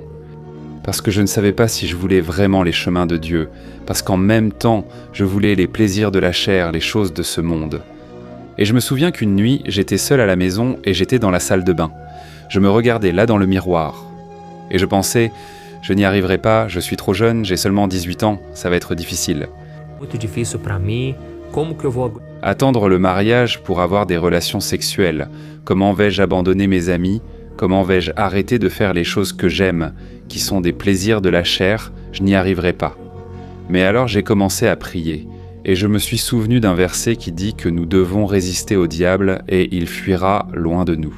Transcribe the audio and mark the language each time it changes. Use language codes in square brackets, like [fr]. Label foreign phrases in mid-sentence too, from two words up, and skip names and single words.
[fr] Parce que je ne savais pas si je voulais vraiment les chemins de Dieu, parce qu'en même temps, je voulais les plaisirs de la chair, les choses de ce monde. Et je me souviens qu'une nuit, j'étais seul à la maison et j'étais dans la salle de bain. Je me regardais là dans le miroir. Et je pensais, je n'y arriverai pas, je suis trop jeune, j'ai seulement 18 ans, ça va être difficile. [pt] Muito difícil para mim. Como que eu vou [fr] Attendre le mariage pour avoir des relations sexuelles. Comment vais-je abandonner mes amis ? Comment vais-je arrêter de faire les choses que j'aime, qui sont des plaisirs de la chair ? Je n'y arriverai pas. Mais alors j'ai commencé à prier, et je me suis souvenu d'un verset qui dit que nous devons résister au diable et il fuira loin de nous.